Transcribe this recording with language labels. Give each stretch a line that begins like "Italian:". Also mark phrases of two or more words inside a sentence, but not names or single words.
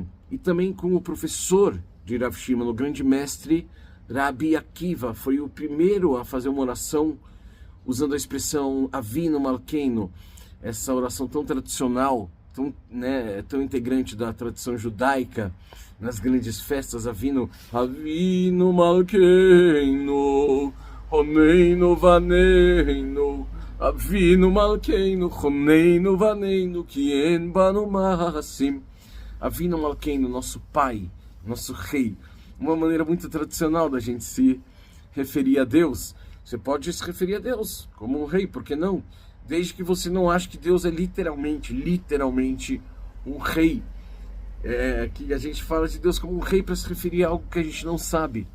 Portuguese: E também com o professor de Rav Shimon, o grande mestre Rabbi Akiva, foi o primeiro a fazer uma oração usando a expressão Avinu Malkeinu, essa oração tão tradicional, tão integrante da tradição judaica, nas grandes festas.
Hebrew: אבינו מלכנו, חננו ועננו, אבינו מלכנו, חננו ועננו, כי אין בנו מעשים. אבינו מלכנו,
Portuguese: nosso pai, nosso rei. Uma maneira muito tradicional da gente se referir a Deus. Você pode se referir a Deus como um rei, por que não? Desde que você não ache que Deus é literalmente um rei. Que a gente fala de Deus como um rei para se referir a algo que a gente não sabe.